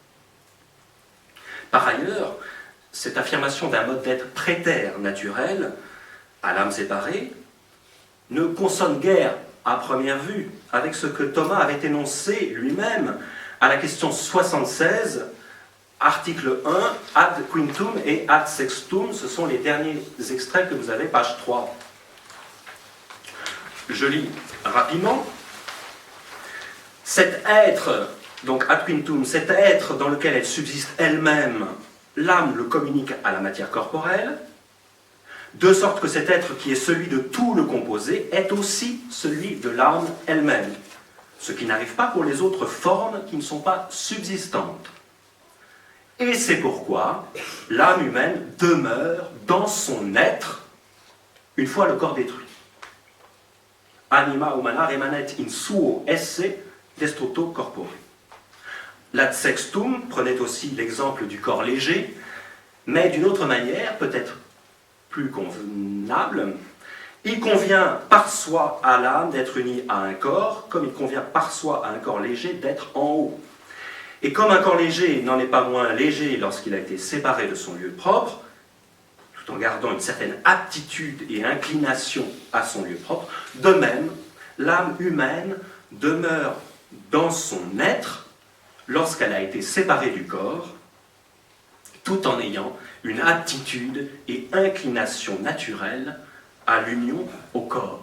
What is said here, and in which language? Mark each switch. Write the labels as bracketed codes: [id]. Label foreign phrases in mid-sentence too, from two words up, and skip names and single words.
[fr] Par ailleurs, cette affirmation d'un mode d'être préter naturel à l'âme séparée ne consonne guère, à première vue, avec ce que Thomas avait énoncé lui-même à la question 76, article 1, [la] ad quintum et ad sextum, [fr] ce sont les derniers extraits que vous avez, page 3. Je lis rapidement. Cet être donc [la] ad quintum, [fr] cet être dans lequel elle subsiste elle-même, l'âme le communique à la matière corporelle, de sorte que cet être qui est celui de tout le composé est aussi celui de l'âme elle-même, ce qui n'arrive pas pour les autres formes qui ne sont pas subsistantes. Et c'est pourquoi l'âme humaine demeure dans son être une fois le corps détruit. [la] Anima humana remanet in suo esse destructo corpore. [fr] L' [la] ad sextum [fr] prenait aussi l'exemple du corps léger, mais d'une autre manière, peut-être plus convenable. Il convient par soi à l'âme d'être unie à un corps, comme il convient par soi à un corps léger d'être en haut. Et comme un corps léger n'en est pas moins léger lorsqu'il a été séparé de son lieu propre, tout en gardant une certaine aptitude et inclination à son lieu propre, de même, l'âme humaine demeure dans son être lorsqu'elle a été séparée du corps, tout en ayant une aptitude et inclination naturelle à l'union au corps.